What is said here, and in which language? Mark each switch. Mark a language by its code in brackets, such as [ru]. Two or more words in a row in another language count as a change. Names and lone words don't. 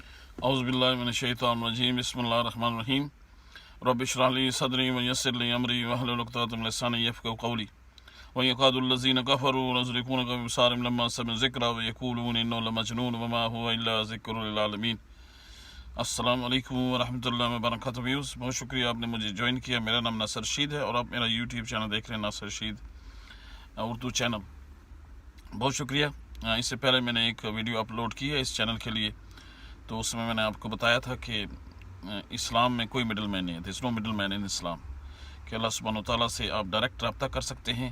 [ar] أعوذ بالله من الشيطان الرجيم بسم الله الرحمن الرحيم رب اشرح لي صدري ويسر لي أمري واحلل عقدة من لساني يفقهوا قولي ويكاد الذين كفروا ليزلقونك بأبصارهم لما سمعوا الذكر ويقولون إنه لمجنون وما هو إلا ذكر للعالمين. السلام عليكم ورحمة الله وبركاته. [ur] ویورز، بہت شکریہ آپ نے مجھے جوائن کیا۔ میرا نام ناصر رشید ہے اور آپ میرا یوٹیوب چینل دیکھ رہے ہیں، ناصر رشید اردو چینل. بہت شکریہ. اس سے پہلے میں نے ایک ویڈیو اپلوڈ کی ہے اس چینل کے لیے، تو اس میں میں نے آپ کو بتایا تھا کہ اسلام میں کوئی [en] middle man [ur] نہیں ہے, [en] no middle man in Islam, [ur] کہ اللہ سبحانہ تعالیٰ سے آپ ڈائریکٹ رابطہ کر سکتے ہیں.